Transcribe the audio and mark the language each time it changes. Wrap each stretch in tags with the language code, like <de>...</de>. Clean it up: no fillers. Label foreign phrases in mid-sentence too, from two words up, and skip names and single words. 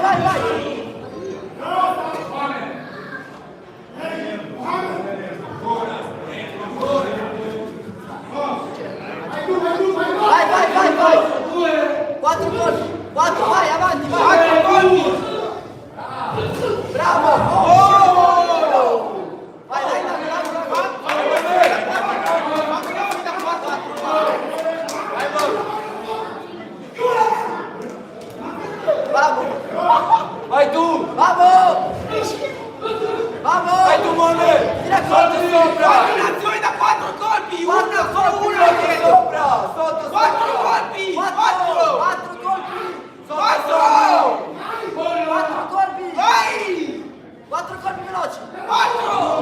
<it>Vai. 4 colpi. 4, vai, avanti, vai. 4 colpi! Bravo. Vai.</it> <es>Vamos!</es> <it>Vai tu!</it> <es>Vamos!</es> <it>Vai tu, Mone! Tira colpi sopra! Combinazione da 4 colpi! 4 colpi Uno sopra! Sotto 4 colpi! 4! 4 colpi! 4! 4 colpi! Vai! 4 colpi veloci! 4!</it>